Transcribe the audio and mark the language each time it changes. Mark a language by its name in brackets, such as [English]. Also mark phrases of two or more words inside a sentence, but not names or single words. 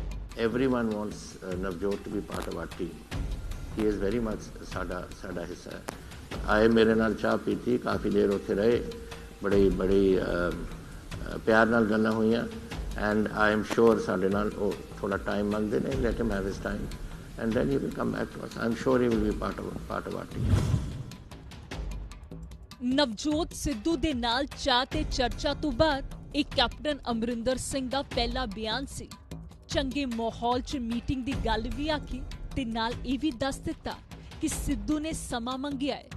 [English] Everyone wants Navjot to be part of our team. He is very much [Punjabi] ਸਾਡਾ ਹਿੱਸਾ ਹੈ. ਆਏ ਮੇਰੇ ਨਾਲ ਚਾਹ ਪੀਤੀ, ਕਾਫ਼ੀ ਦੇਰ ਉੱਥੇ ਰਹੇ, ਬੜੀ ਪਿਆਰ ਨਾਲ ਗੱਲਾਂ ਹੋਈਆਂ, [English] and I am sure [Punjabi] ਸਾਡੇ ਨਾਲ ਉਹ ਥੋੜ੍ਹਾ ਟਾਈਮ ਮੰਗਦੇ ਨੇ, [English] let him have his time, and then he will come back to us. I am sure he will be part of our team. [Punjabi] ਨਵਜੋਤ ਸਿੱਧੂ ਦੇ ਨਾਲ ਚਾਹ ਤੇ ਚਰਚਾ ਤੋਂ ਬਾਅਦ ਇਹ ਕੈਪਟਨ ਅਮਰਿੰਦਰ ਸਿੰਘ ਦਾ ਪਹਿਲਾ ਬਿਆਨ ਸੀ। ਚੰਗੇ ਮਾਹੌਲ 'ਚ ਮੀਟਿੰਗ ਦੀ ਗੱਲ ਵੀ ਆਖੀ ਤੇ ਨਾਲ ਇਹ ਵੀ ਦੱਸ ਦਿੱਤਾ ਕਿ ਸਿੱਧੂ ਨੇ ਸਮਾਂ ਮੰਗਿਆ ਹੈ।